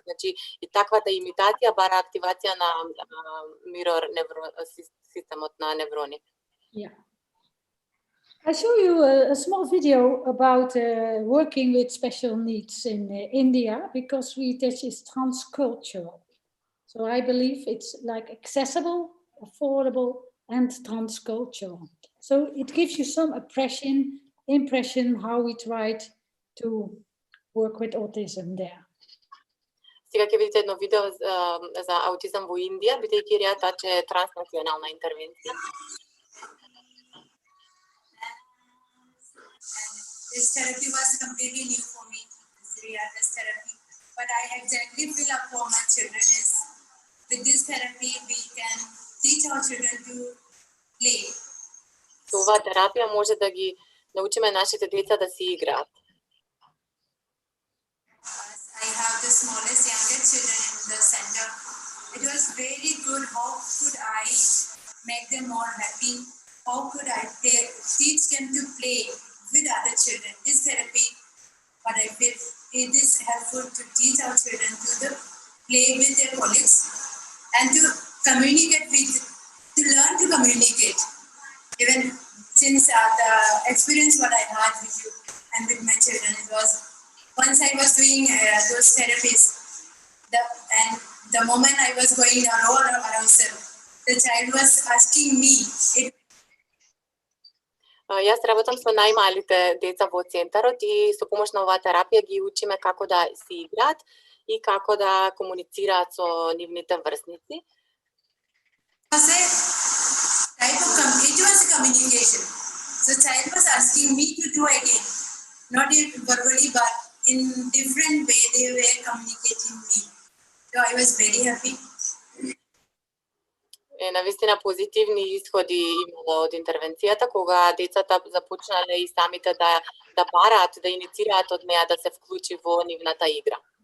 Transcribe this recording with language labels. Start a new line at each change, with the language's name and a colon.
Macedonian: Значи и таквата имитација бара активација на mirror системот на неврони.
English: Yeah. I show you a small video about working with special needs in India because Riatach is transcultural. So I believe it's like accessible, affordable, and transcultural. So it gives you some impression how we tried to work with autism there.
Macedonian: Сега ќе видите едно видео за аутизам во Индија, бидејќи Риатач е транснационална интервенција.
English: This therapy was completely new for me, this Riatach therapy. But I exactly feel up for my children is with this therapy we can teach our children to play.
Macedonian: Ова терапија може да ги научиме нашите деца да си играат.
English: I have the smallest, youngest children in the center. It was very good. How could I make them more happy? How could I teach them to play with other children? This therapy, what I feel, it is helpful to teach our children to play with their colleagues and to communicate to learn to communicate. Even since the experience what I had with you and with my children, it was once I was doing those therapies, and the moment I was going arousal, the child was asking me.
Macedonian: Јас работам со најмалите деца во центарот и со помош на оваа терапија ги учиме како да си играат и како да комуницираат со нивните врсници.
English: Type of it was a communication. So child was asking me to do again, not verbally, but in different way they were communicating me. So I was very happy.
Macedonian: Навистина позитивни исходи имало од интервенцијата, кога децата започнале и самите да бараат, да иницираат од неа да се вклучи во нивната игра.